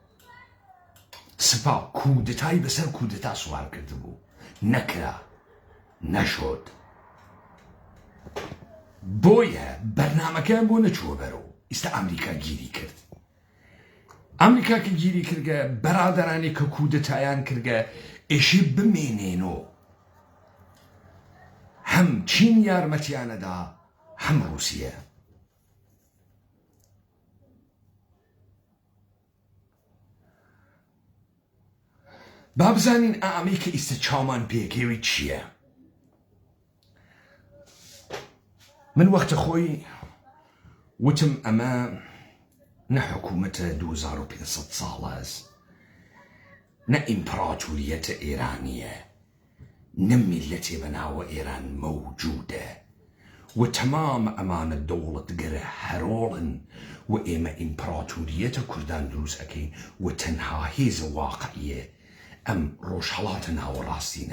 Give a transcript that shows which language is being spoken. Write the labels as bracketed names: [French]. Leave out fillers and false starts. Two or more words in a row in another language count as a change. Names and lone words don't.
[Central Kurdish] نەکرا نەشۆت بۆیە بەرنامەکەیان بۆ نەچووە بەرەو ئێستا ئەمریکا گیری کرد ئەمریکا کە گیری کردگە بەرادەرانی کە کودتایان کردگە ئێشی بمێنێنەوە هم چین یارمەتیانەدا هم رووسیە. با بزانین ئەمەی کە ئیسە چاومان پێکەوەی چییە؟ من وەختە خۆی وتم ئەمە نە حکوومەتە 2500 ساڵە، نە ئیمپراتوریەتە ئێرانیە، نە میلەتێ بەناوە ئێران مەوجودە و تەمام ئەمانە دەوڵەتگەرە هەرۆڵن و ئێمە ئیمپراتوریەتە کوردان دروست ئەەکەین و تەنها هێزە واقعیە ئەم ڕۆژهەڵاتە ناوەڕاستینە.